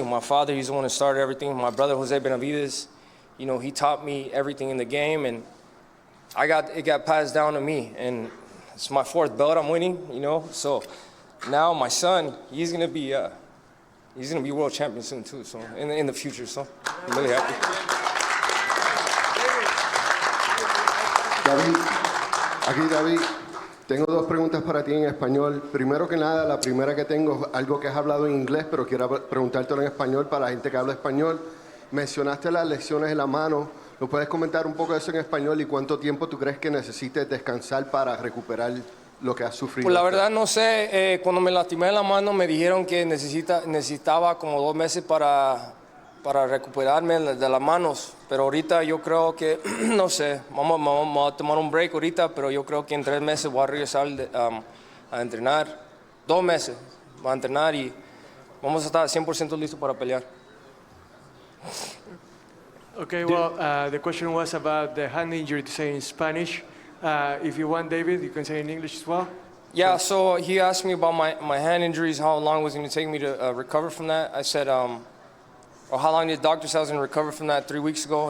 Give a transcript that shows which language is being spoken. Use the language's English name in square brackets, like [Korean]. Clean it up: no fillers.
[English] My father, he's the one who started everything. My brother, Jose Benavidez, you know, he taught me everything in the game, and it got passed down to me. And it's my 4th belt I'm winning, you know. So now my son, he's gonna be world champion soon too. So in the future, so I'm really happy. [Spanish] David, tengo 2 preguntas para ti en español. Primero que nada, la primera que tengo es algo que has hablado en inglés, pero quiero preguntártelo en español para la gente que habla español. Mencionaste las lesiones en la mano. ¿Lo puedes comentar un poco de eso en español y cuánto tiempo tú crees que necesites descansar para recuperar lo que has sufrido? Pues la verdad no sé. Cuando me lastimé la mano me dijeron que necesitaba como 2 meses para recuperarme de las manos, pero ahorita yo creo que, no sé, vamos a tomar un break ahorita, pero yo creo que en 3 meses voy a regresar a entrenar. 2 meses voy a entrenar y vamos a estar 100% listos para pelear. [English] Okay, well, the question was about the hand injury, to say in Spanish. If you want, David, you can say in English as well. Yeah, so he asked me about my hand injuries, how long was it going to take me to recover from that. I said, or how long did the doctor say I was going to recover from that 3 weeks ago?